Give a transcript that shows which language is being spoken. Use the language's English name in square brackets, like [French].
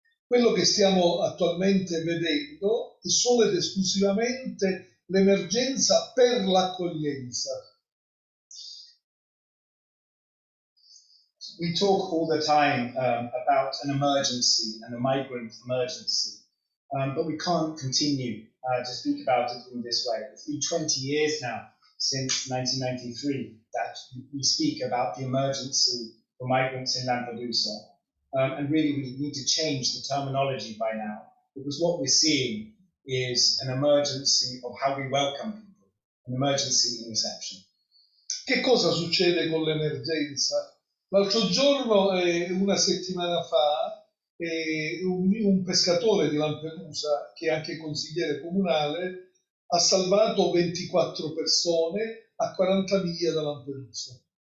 [Italian] Quello che stiamo attualmente vedendo è solo ed esclusivamente l'emergenza per l'accoglienza. [English] We talk all the time about an emergency and a migrant emergency, but we can't continue to speak about it in this way. It's been 20 years now since 1993 that we speak about the emergency for migrants in Lampedusa, and really we need to change the terminology by now, because what we're seeing is an emergency of how we welcome people, an emergency in reception. [Italian] Che cosa succede con l'emergenza? L'altro giorno, una settimana fa, un pescatore di Lampedusa, che è anche consigliere comunale, ha salvato 24 persone a 40 miglia da Lampedusa.